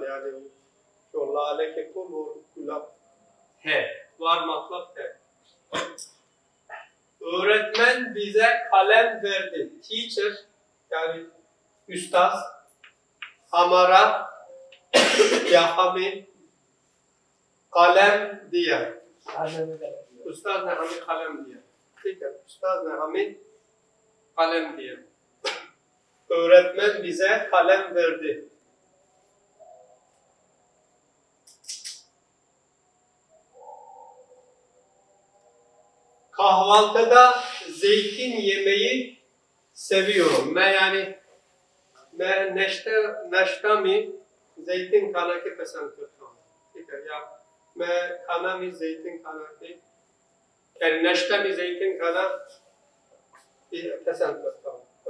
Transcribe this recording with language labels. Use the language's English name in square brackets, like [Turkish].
[Hindi] Yani जो लाले के फूल और गुलाब है. Var मतलब है. [Turkish] Öğretmen bize kalem verdi. [Hindi] Teacher yani üstad हमारा या हमें कलम दिया. उस्ताद ने हमें कलम दिया. ठीक है. उस्ताद ने हमें कलम दिया. [Turkish] Öğretmen bize kalem verdi. Kahvaltıda zeytin yemeyi seviyorum. [Hindi] मैं नाश्ता में zeytin खाना के पसंद करता हूँ. ठीक है. या मैं खाना में zeytin खाना के yani नाश्ता में zeytin खाना पसंद करता हूँ.